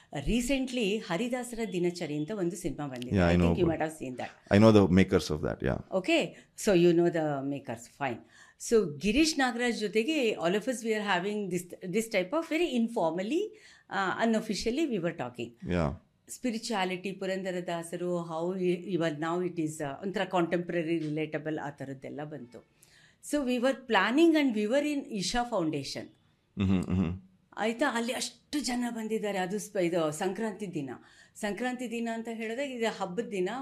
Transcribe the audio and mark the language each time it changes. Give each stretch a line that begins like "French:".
Kannada: Recently ಹರಿದಾಸರ ದಿನಚರಿ ಅಂತ ಒಂದು ಸಿನಿಮಾ ಬಂದಿದೆ.
English: Yeah, I know. You might have seen that. I know the makers of that, yeah. Okay, so you know the makers, fine. So Girish Nagaraj ಜೊತೆಗೆ all of us we are having this type of very informally, unofficially we were talking. Yeah.
Kannada: Spirituality, ಪುರಂದರದಾಸರು,
English: how even now it is
Kannada: ಒಂಥರ contemporary relatable ಆ ಥರದ್ದೆಲ್ಲ ಬಂತು.
English: So we were planning and we were in Isha Foundation.
Kannada: ಆಯಿತಾ, ಅಲ್ಲಿ ಅಷ್ಟು ಜನ ಬಂದಿದ್ದಾರೆ. ಅದು ಇದು ಸಂಕ್ರಾಂತಿ ದಿನ ಅಂತ ಹೇಳಿದಾಗ ಇದು ಹಬ್ಬದ ದಿನ.